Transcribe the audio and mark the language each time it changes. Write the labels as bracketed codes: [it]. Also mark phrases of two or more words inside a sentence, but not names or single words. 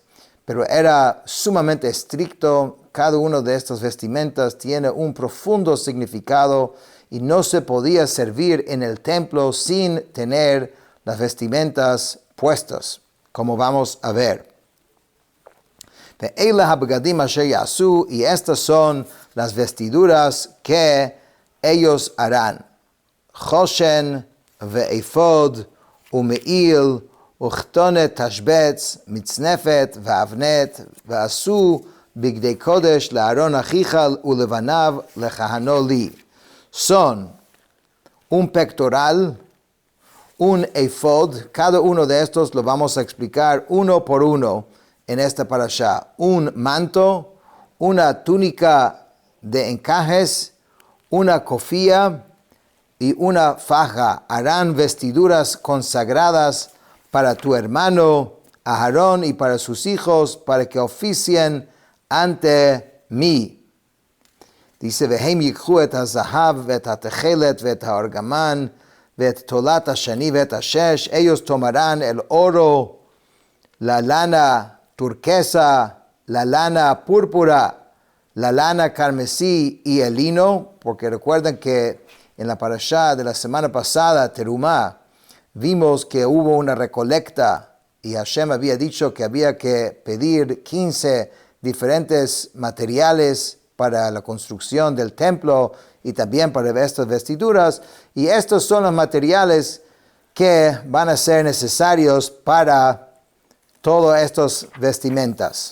[es] Pero era sumamente estricto. Cada uno de estas vestimentas tiene un profundo significado y no se podía servir en el templo sin tener las vestimentas puestas, como vamos a ver. Y estas son las vestiduras que ellos harán. [he] חשן ואפוד ומעיל וכתנת תשבץ מצנפת ואבנט ועשו בגדי קדש לאהרן אחיך ולבניו לכהנו לי. [es] Son un pectoral, un efod, cada uno de estos lo vamos a explicar uno por uno en esta parashá. Un manto, una túnica de encajes, una cofía y una faja. Harán vestiduras consagradas para tu hermano Aarón y para sus hijos, para que oficien ante mí. Dice, [he] והם ייקחו את הזהב ואת התכלת ואת הארגמן ואת תולת השני ואת השש, [es] ellos tomarán el oro, la lana turquesa, la lana púrpura, la lana carmesí y el lino, porque recuerden que en la parashá de la semana pasada, Terumah, vimos que hubo una recolecta y Hashem había dicho que había que pedir 15 diferentes materiales para la construcción del templo y también para estas vestiduras, y estos son los materiales que van a ser necesarios para todas estas vestimentas.